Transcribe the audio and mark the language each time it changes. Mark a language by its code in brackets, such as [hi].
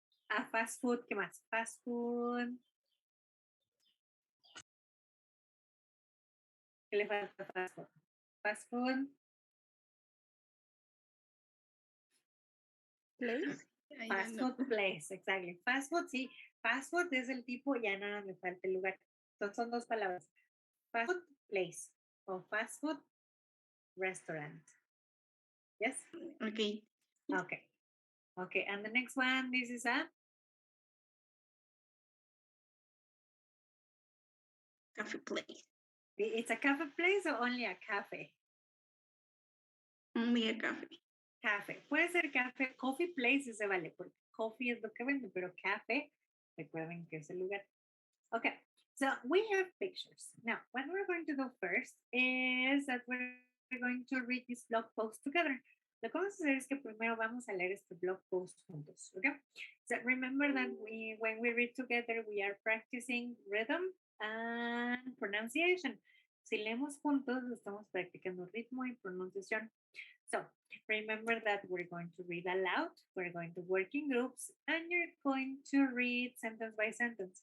[en] A fast food, [es] ¿qué más? [en] Fast food. [es] ¿Qué le falta fast food? Fast food. [en] Place. Fast food place, exactly. [es] Fast food, sí. Fast food es el tipo, ya nada me falta el lugar. Entonces son 2 palabras. Fast food place o fast food restaurant. [en] Yes? Okay. Okay. Okay, and the next one, this is a Cafe place. It's a cafe place or only a cafe? Only a cafe. [es] Cafe. Puede ser café. Coffee place se vale porque coffee es lo que vende, pero café, recuerden que es el lugar. [en] Okay, so we have pictures. Now, what we're going to do first is that we're going to read this blog post together. [es] Lo que vamos a hacer es que primero vamos a leer este blog post juntos, okay? [en] So remember that when we read together, we are practicing rhythm and pronunciation. [es] Si leemos juntos, estamos practicando ritmo y pronunciación. [en] So remember that we're going to read aloud, we're going to work in groups, and you're going to read sentence by sentence.